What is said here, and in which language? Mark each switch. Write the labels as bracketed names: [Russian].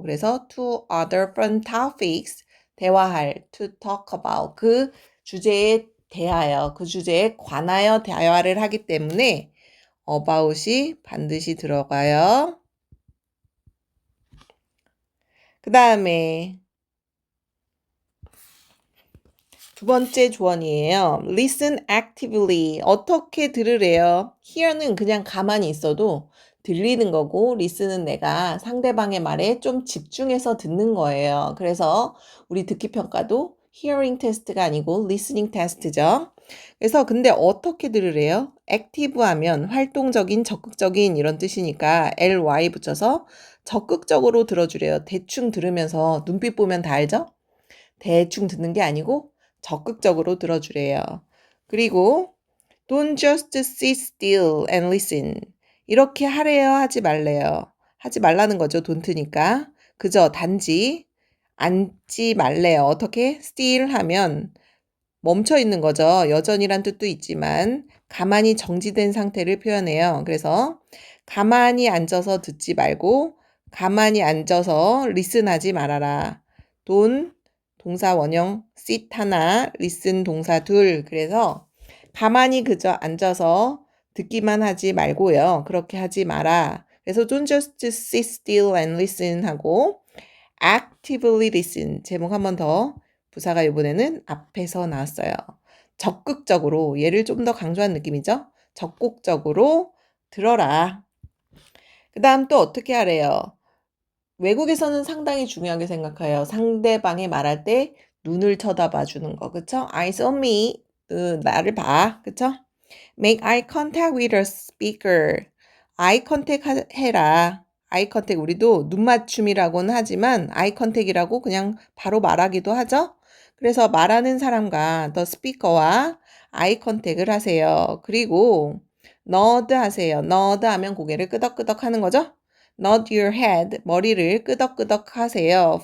[Korean] 그래서 [English] to other fun topics. [Korean] 대화할. [English] To talk about. [Korean] 그 주제에 대하여. 그 주제에 관하여 대화를 하기 때문에 about이 반드시 들어가요. 그 다음에 두 번째 조언이에요. [English] Listen actively. [Korean] 어떻게 들으래요? Hear는 그냥 가만히 있어도 들리는 거고 listen은 내가 상대방의 말에 좀 집중해서 듣는 거예요. 그래서 우리 듣기 평가도 [English] hearing test [Korean] 가 아니고 [English] listening test [Korean] 죠. 그래서 근데 어떻게 들으래요? active 하면 활동적인, 적극적인 이런 뜻이니까 ly 붙여서 적극적으로 들어주래요. 대충 들으면서 눈빛 보면 다 알죠? 대충 듣는 게 아니고 적극적으로 들어주래요. 그리고 [English] don't just sit still and listen. [Korean] 이렇게 하래요, 하지 말래요. 하지 말라는 거죠, don't니까. 그저 단지 앉지 말래요. 어떻게? still 하면 멈춰 있는 거죠. 여전이란 뜻도 있지만 가만히 정지된 상태를 표현해요. 그래서 가만히 앉아서 듣지 말고 가만히 앉아서 리슨하지 말아라. 돈 동사 원형 sit 하나, listen 동사 둘. 그래서 가만히 그저 앉아서 듣기만 하지 말고요. 그렇게 하지 마라. 그래서 [English] don't just sit still and listen [Korean] 하고 [English] actively listen. [Korean] 제목 한 번 더. 부사가 이번에는 앞에서 나왔어요. 적극적으로, 얘를 좀 더 강조한 느낌이죠? 적극적으로 들어라. 그 다음 또 어떻게 하래요? 외국에서는 상당히 중요하게 생각해요. 상대방이 말할 때 눈을 쳐다봐 주는 거, 그쵸? [English] Eyes on me. [Korean] 나를 봐, 그쵸? [English] Make eye contact with the speaker. eye contact [Korean] 해라. eye contact 우리도 눈 맞춤이라고는 하지만 eye contact이라고 그냥 바로 말하기도 하죠. 그래서 말하는 사람과 the speaker와 eye contact을 하세요. 그리고 nod 하세요. nod 하면 고개를 끄덕끄덕 하는 거죠. [English] nod your head, [Korean] 머리를 끄덕끄덕 하세요.